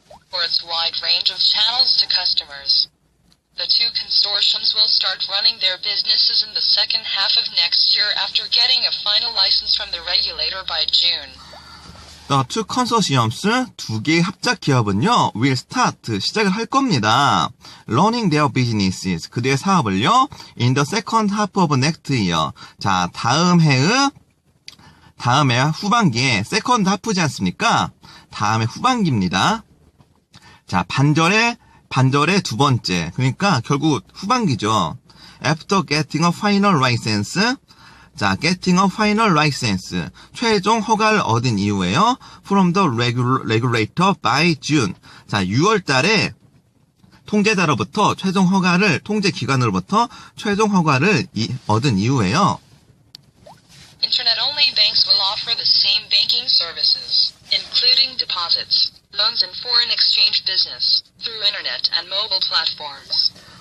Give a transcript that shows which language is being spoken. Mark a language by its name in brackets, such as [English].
[English] For its wide range of channels to customers. The two consortiums will start running their businesses in the second half of next year after getting a final license from the regulator by June. The two consortiums, [Korean] 두 개의 합작 기업은요, [English] will start, [Korean] 시작을 할 겁니다. [English] Running their businesses, [Korean] 그들의 사업을요, [English] in the second half of next year. [Korean] 자, 다음 해 후반기에, [English] second half [Korean] 지 않습니까? 다음해 후반기입니다. 자, 반절의 두 번째. 그러니까 결국 후반기죠. [English] After getting a final license. 자, getting a final license. [Korean] 최종 허가를 얻은 이후에요. [English] From the regulator by June. [Korean] 자, 6월 달에 통제자로부터 통제 기관으로부터 최종 허가를 얻은 이후에요. [English] Internet-only banks will offer the same banking services, including deposits, loans and foreign exchange business, through internet and mobile platforms.